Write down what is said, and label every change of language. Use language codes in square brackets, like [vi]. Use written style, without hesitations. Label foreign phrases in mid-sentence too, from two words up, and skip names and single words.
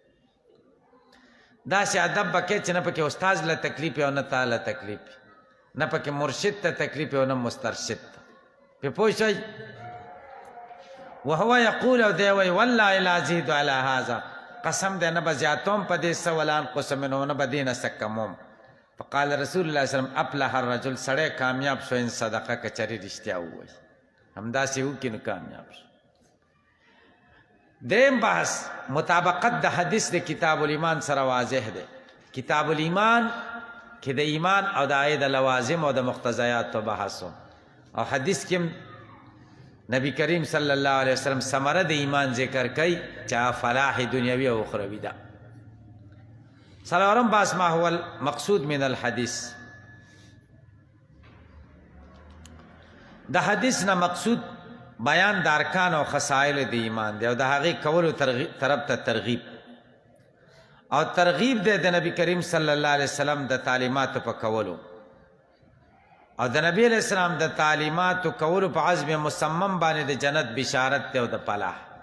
[ps] داسې ادب به کوې چې نه پکې استاذ له تکلیف او نه تا له تکلیف نه پکې مرشد ته تکلیف او نه مسترشد ته پې پوه شئ [ar] وهو یقول [ps] او دی وایي [ar] والله لا ازید علی هذا [ps] قسم دی نه به زیاتوم په دې څه [ar] ولا انقص منه [ps] نه به دې نه څه کموم [ar] فقال رسول الله صلی الله علیه وسلم افلح الرجل [ps] سړی کامیاب شو [ar] ان صدقه [ps] که چرې رښتیا ووایي همداسې وکړي نو کامیاب شو دریم بحث مطابقت د حدیث د کتاب الایمان سره واضح دی کتاب الایمان کې د ایمان او د هغې د لوازم او د مقتضیاتو بحث او حدیث کې نبی کریم [ar] صلی الله علیه وسلم [ps] ثمره د ایمان ذکر کوي چې فلاح دنیوي او اخروي ده څلورم بحث [ar] ما هو المقصود من الحدیث [ps] د حدیث نه مقصود بیان د ارکان او خصائل د ایمان دی او د هغې کولو طرف ته ترغیب او ترغیب دی د نبی کریم [ar] صلی الله علیه وسلم [ps] د تعلیماتو په کولو او د نبی [ar] علیہ السلام [ps] د تعلیماتو کولو په عزم مصمم باندې د جنت بشارت دی او د فلاح